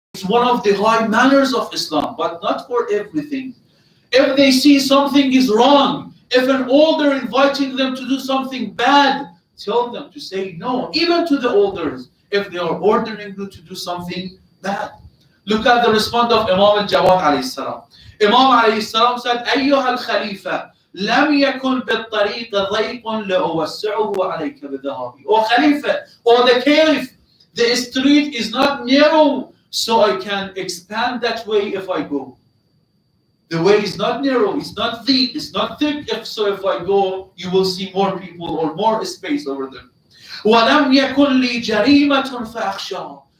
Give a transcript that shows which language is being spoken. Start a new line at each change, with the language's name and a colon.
English: It's one of the high manners of Islam, but not for everything. If they see something is wrong, if an elder inviting them to do something bad, tell them to say no, even to the elders, if they are ordering you to do something bad. Look at the response of Imam Jawad alayhi salam. Imam alayhi salam said,
Arabic: أيها الخليفة لم يكن بالطريق ضيق لأوسعه عليك بذهابي.
English: O Khalifa, or the Caliph, the street is not narrow, so I can expand that way if I go. The way is not narrow, it's not deep, it's not thick. If I go, you will see more people or more space over there.
Arabic: وَلَمْ يَكُنْ لِي جَرِيمَةٌ فَأَخْشَاهُ.